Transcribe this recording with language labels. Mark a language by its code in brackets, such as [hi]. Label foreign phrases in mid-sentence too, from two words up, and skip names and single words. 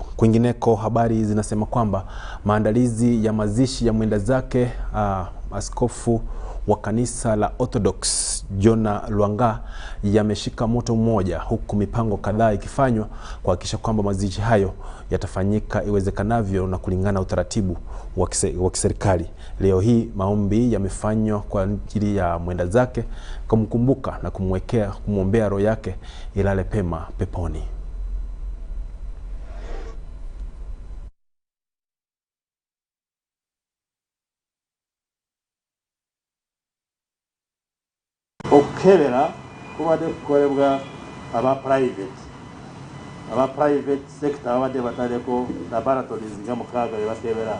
[sw] Kwingineko, habari zinasema kwamba maandalizi ya mazishi ya mwenda zake askofu wa kanisa la Orthodox Jona Lwanga yameshika moto mmoja, huku mipango kadhaa ikifanywa kuhakikisha kwamba mazishi hayo yatafanyika iwezekanavyo na kulingana utaratibu wa kiserikali. Leo hii maombi yamefanywa kwa ajili ya mwenda zake kumkumbuka na kumwombea roho yake ilale pema peponi. [lg] Okukebera kubadde kukolebwa aba [en] private sector [lg] abadde bataleko laboratories nga 6 bebakebera.